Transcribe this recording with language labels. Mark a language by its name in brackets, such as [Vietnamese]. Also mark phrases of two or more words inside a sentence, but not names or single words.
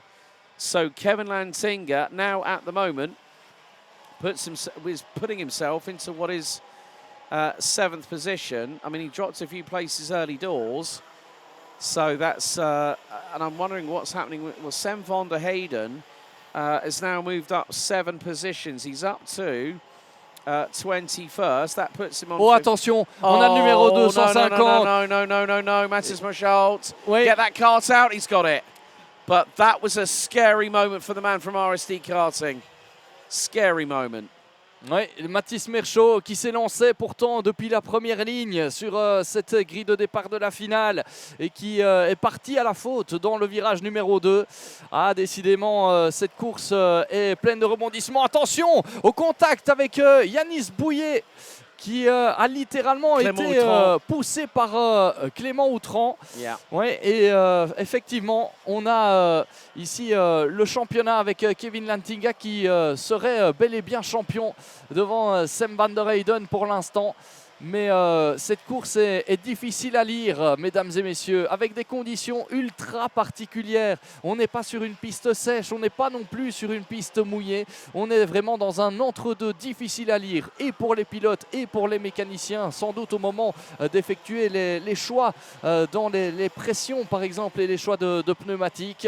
[English] So Kevin Lantinga now at the moment is putting himself into what is 7th position. I mean, he dropped a few places early doors. So that's, and I'm wondering what's happening. Well, Sam van der Hayden has now moved up 7 positions. He's up to 21st. That puts him on... [French] Oh, attention, on a le numéro 250. [English] No, Matthias Moschalt. [French] Oui. [English] Get that cart out, he's got it. But that was a scary moment for the man from RSD Karting. Scary moment. [French] Oui, Mathis Merchaud qui s'est lancé pourtant depuis la première ligne sur cette grille de départ de la finale et qui est parti à la faute dans le virage numéro 2. Ah, décidément, cette course est pleine de rebondissements. Attention au contact avec Yanis Bouillet qui a littéralement été poussé par Clément Outran. [English] Yeah. [French] Ouais, et effectivement, on a ici le championnat avec Kevin Lantinga qui serait bel et bien champion devant Sam van der Heyden pour l'instant. Mais cette course est difficile à lire, mesdames et messieurs, avec des conditions ultra particulières. On n'est pas sur une piste sèche, on n'est pas non plus sur une piste mouillée. On est vraiment dans un entre-deux difficile à lire, et pour les pilotes et pour les mécaniciens, sans doute au moment d'effectuer les choix dans les pressions, par exemple, et les choix de pneumatiques.